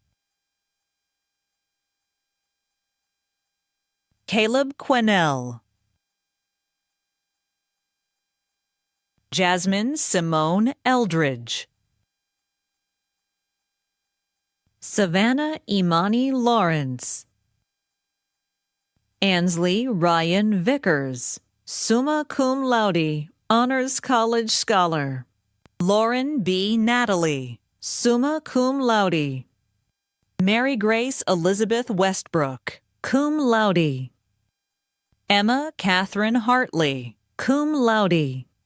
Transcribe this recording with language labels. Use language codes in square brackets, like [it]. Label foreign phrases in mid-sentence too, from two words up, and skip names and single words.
[en] Caleb Quinnell. Jasmine Simone Eldridge. Savannah Imani Lawrence. Ansley Ryan Vickers, [la] summa cum laude, [en] Honors College Scholar. Lauren B. Natalie, [la] summa cum laude. [en] Mary Grace Elizabeth Westbrook, [la] cum laude. [en] Emma Catherine Hartley, [la] cum laude.